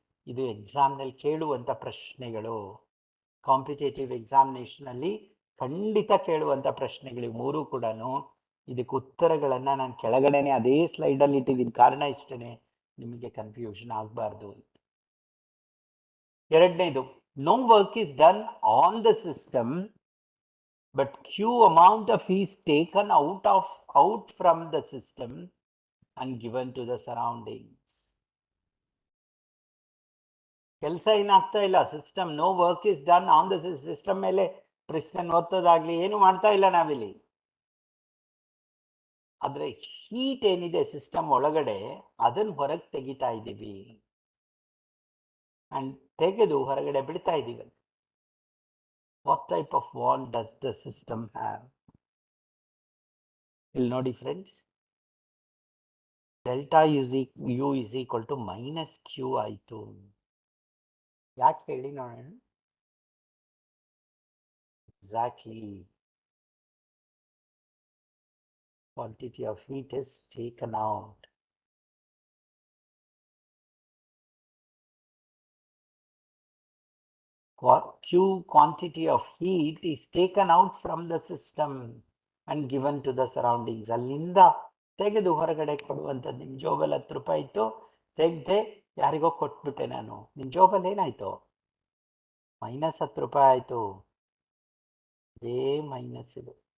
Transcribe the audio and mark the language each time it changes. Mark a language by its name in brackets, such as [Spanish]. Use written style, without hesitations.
[Kannada] ಇದು ಎಕ್ಸಾಮ್ನಲ್ಲಿ ಕೇಳುವಂಥ ಪ್ರಶ್ನೆಗಳು. ಕಾಂಪಿಟೇಟಿವ್ ಎಕ್ಸಾಮಿನೇಷನಲ್ಲಿ ಖಂಡಿತ ಕೇಳುವಂಥ ಪ್ರಶ್ನೆಗಳು 3 ಕೂಡ. ಇದಕ್ಕೆ ಉತ್ತರಗಳನ್ನು ನಾನು ಕೆಳಗಡೆನೆ ಅದೇ ಸ್ಲೈಡಲ್ಲಿ ಇಟ್ಟಿದ್ದೀನಿ. ಕಾರಣ ಇಷ್ಟೇ, ನಿಮಗೆ ಕನ್ಫ್ಯೂಷನ್ ಆಗಬಾರ್ದು. ಎರಡನೇದು, [English] No work is done on the system but Q amount of is taken out from the system and given to the surroundings. [Kannada] ಕೆಲಸ ಏನಾಗ್ತಾ ಇಲ್ಲ. System [English] no work is done on the system [Kannada] ಮೇಲೆ ಪ್ರೆಸ್ಟನ್ ಓದ್ತೋದಾಗ್ಲಿ ಏನು ಮಾಡ್ತಾ ಇಲ್ಲ ನಾವಿಲ್ಲಿ. ಆದ್ರೆ ಹೀಟ್ ಏನಿದೆ ಸಿಸ್ಟಮ್ ಒಳಗಡೆ ಅದನ್ನ ಹೊರಗೆ ತೆಗಿತಾ ಇದ್ದೀವಿ ಅಂಡ್ ತೆಗೆದು ಹೊರಗಡೆ ಬಿಡ್ತಾ ಇದ್ದೀವಿ. [English] What type of wall does the system have? [Kannada] ಇಲ್ಲಿ ನೋಡಿ friends, [English] Delta U is equal to minus Q ಆಯಿತು. [Kannada] ಯಾಕೆ ಹೇಳಿ ನೋಡೋಣ. [English] Exactly, quantity of heat is taken out. Q quantity of heat is taken out from the system and given to the surroundings. [Kannada] ಅಲ್ಲಿಂದ ತೆಗೆದು ಹೊರಗಡೆ ಕೊಡುವಂಥದ್ದು. ನಿಮ್ಮ ಜೋಬಲ್ಲಿ 10 ರೂಪಾಯಿ ಇತ್ತು, ತೆಗೆದೆ ಯಾರಿಗೋ ಕೊಟ್ಬಿಟ್ಟೆ ನಾನು. ನಿಮ್ಮ ಜೋಬಲ್ಲಿ ಏನಾಯ್ತು? ಮೈನಸ್ 10 ರೂಪಾಯಿ ಆಯಿತು. ಅದೇ ಮೈನಸ್ ಇದು.